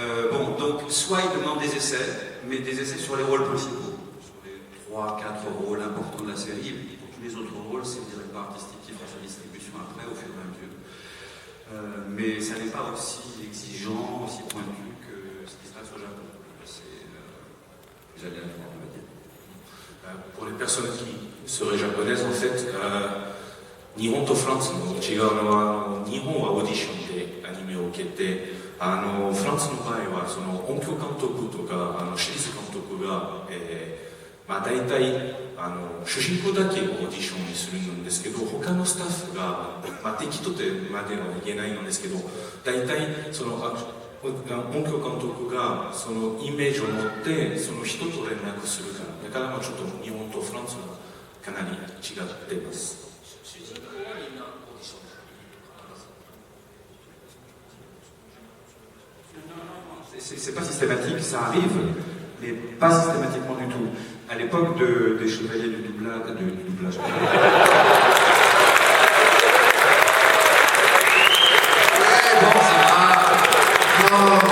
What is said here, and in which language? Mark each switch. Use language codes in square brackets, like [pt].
[fr] Bon, donc soit ils demandent des essais, mais des essais sur les rôles principaux, sur les 3-4 rôles importants de la série, et puis pour tous les autres rôles, c'est le directeur artistique qui fera sa distribution après, au fur et à mesure. Mais ça n'est pas aussi exigeant, aussi pointu que ce qui se passe au Japon. C'est plus aléatoire, on va dire. Pour les personnes qui seraient japonaises, en fait, [ja] 日本とフランスの違うのは、日本はオーディションでアニメを受けて、フランスの場合はその音響監督とかシリーズ監督が、大体主人公だけオーディションにするんですけど、他のスタッフが、適当でまでは言えないんですけど、大体その音響監督がそのイメージを持ってその人と連絡するから、だからちょっと日本とフランスはかなり違っています。主人公はみんなオーディション。 [fr] C'est pas systématique, ça arrive, mais pas systématiquement du tout. À l'époque des chevaliers du doublage. Ouais, bon, ça va. Bon.